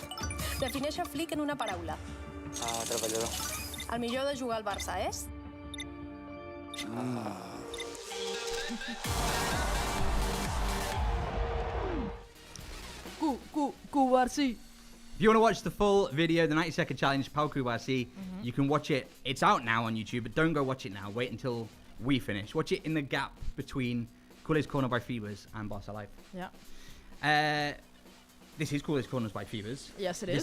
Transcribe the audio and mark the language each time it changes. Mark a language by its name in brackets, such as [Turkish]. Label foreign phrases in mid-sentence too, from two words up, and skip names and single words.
[Catalan] Defineix el flic en una paraula. Treballador. El millor de jugar al Barça és? Cubarsí. [English] If you want to watch the full video, the 90-second challenge, Pau Cubarsí, you can watch it. It's out now on YouTube, but don't go watch it now. Wait until we finish. Watch it in the gap between Culers Corner by Feeberse and Barça Live. Yeah. This is Culers Corners by Feeberse. Yes, it is.